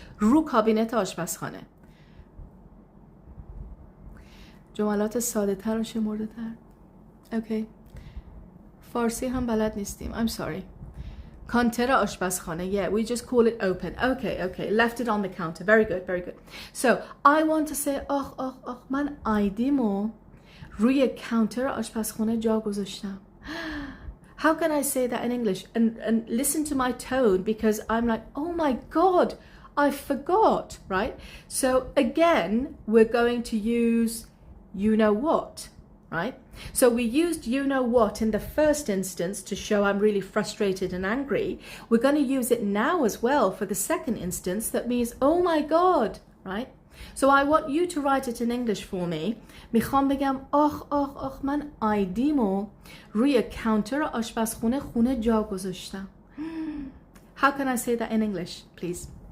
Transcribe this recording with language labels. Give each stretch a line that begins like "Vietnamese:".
Persian: رو کابینت آشپزخانه. جملات ساده تر و شمرده تر. Okay. فارسی هم بلد نیستیم.
English: I'm sorry.
Persian: کانتر آشپزخانه.
English: Yeah, we just call it open. Okay, okay. Left it on the counter. Very good, very good. So, I want to say
Persian: آخ من آیدیمو روی کانتر آشپزخانه جا گذاشتم.
English: How can I say that in English? And listen to my tone, because I'm like, oh my God, I forgot, right? So again, we're going to use you know what, right? So we used you know what in the first instance to show I'm really frustrated and angry. We're going to use it now as well for the second instance. That means, oh my God, right? So I want you to write it in English for me.
Persian: میخوام بگم آخ من آیدیمو روی کانتر آشپزخونه خونه جا گذاشتم.
English: How can I say that in English, please?